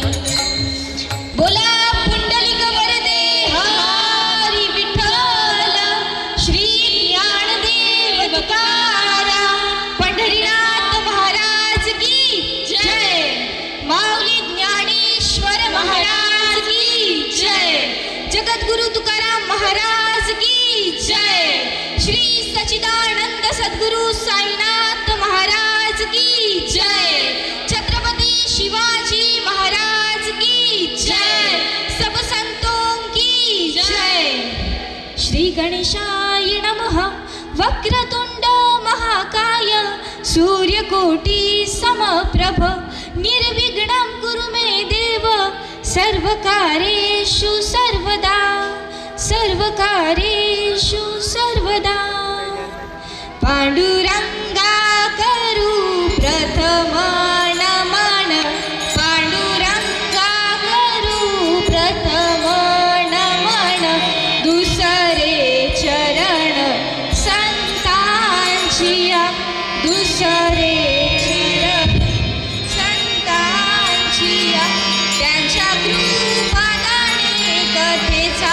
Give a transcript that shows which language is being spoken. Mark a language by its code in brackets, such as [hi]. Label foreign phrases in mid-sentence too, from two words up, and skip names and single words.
[mr] बोला पुंडलिक वरदे हरी विठ्ठल श्री ज्ञानदेव तुकाराम पंढरीनाथ महाराज की जय माऊली ज्ञानेश्वर महाराज की जय जगद्गुरु तुकाराम महाराज की जय श्री सच्चिदानंद सद्गुरु साईनाथ महाराज की जय छत्रपति शिवाजी महाराज की जय सब संतों की जय [sa] श्री गणेशाय नमः वक्रतुंड महाकाय सूर्यकोटि समप्रभ निर्विघ्नं कुरु मे देव सर्वकार्येषु सर्वदा सर्वकार्येषु सर्वदा [mr] पांडुरंगा करू प्रथम नमन पांडुरंगा करू प्रथम नमन दुसरे चरण संतांचिया दुसरे चरण संतांचिया त्यांच्या कृपादाने कथेचा